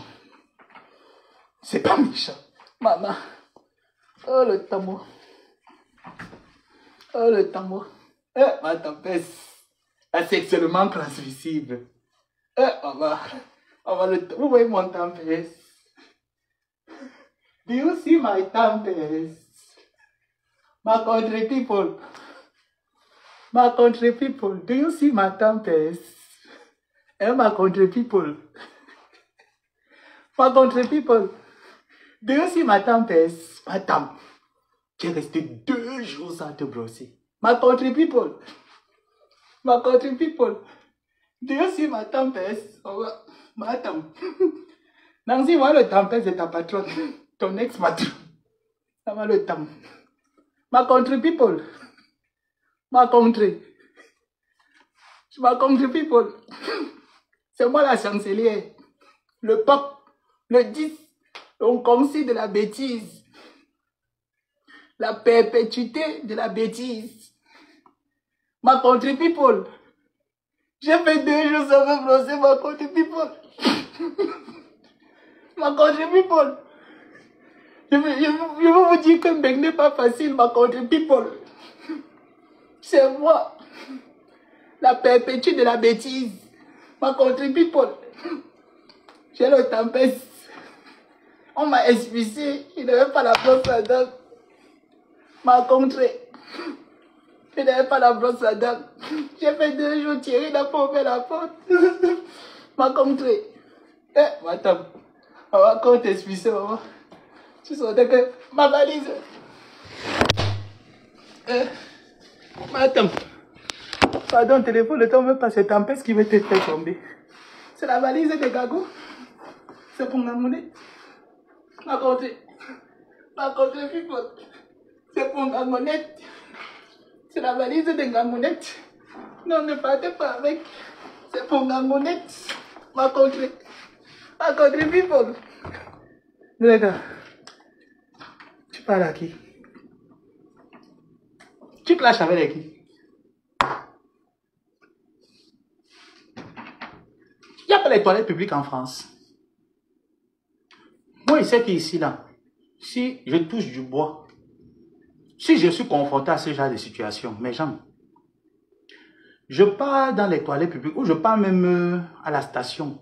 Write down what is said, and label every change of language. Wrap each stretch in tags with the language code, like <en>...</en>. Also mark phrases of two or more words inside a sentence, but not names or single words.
<fr>C'est pas méchant. Maman. Oh le tambour. Oh le tambour. Ma tempête. C'est sexuellement transmissible. Maman. Vous voyez mon tempête.</fr> <en>Do you see my tempest? My country people. My country people. Do you see my tempest? My country people. My country people. Do you see my tempest?</en> <fr>Madame, tu es resté 2 jours sans te brosser.</fr> <en>My country people. My country people. Do you see my tempest?</en> <fr>Oh, madame. Nancy, moi le tempest de ta patronne. Ton ex-patron. Ça va le temps.</fr> <en>My country people. My country. My country people.</en> <fr>C'est moi la chancelière. Le pape. Le 10. On conseille de la bêtise. La perpétuité de la bêtise.</fr> <en>My country people.</en> <fr>J'ai fait 2 jours sans me brosser,</fr> <en>my country people. My country people.</en> <fr>Je veux vous dire que Mbeng n'est pas facile,</fr> <en>my country people.</en> <fr>C'est moi. La perpétuité de la bêtise.</fr> <en>My country people.</en> <fr>J'ai le tempête. On m'a expulsé. Il n'avait pas la brosse à dents. Ma country. Il n'avait pas la brosse à dents. J'ai fait 2 jours, Thierry n'a pas ouvert la porte. Ma country. Attends. On va encore t'expulser, maman. Tu sentais que ma valise. Attends. Pardon, téléphone, le temps ne veut pas, c'est tempête qui veut te faire tomber. C'est la valise de Gago. C'est pour la monnaie. Ma country. Ma</fr> <en>country people.</en> <fr>C'est pour la monnaie. C'est la valise de Gamonette. Non, ne partez pas avec. C'est pour Gamonette. Ma country. Ma</fr> <en>country people.</en> <fr>Regarde. Tu parles à qui? Tu clashes avec qui? Il n'y a pas les toilettes publiques en France. Moi, je sais qu'ici, là, si je touche du bois, si je suis confronté à ce genre de situation, mes gens, je pars dans les toilettes publiques ou je pars même à la station.</fr>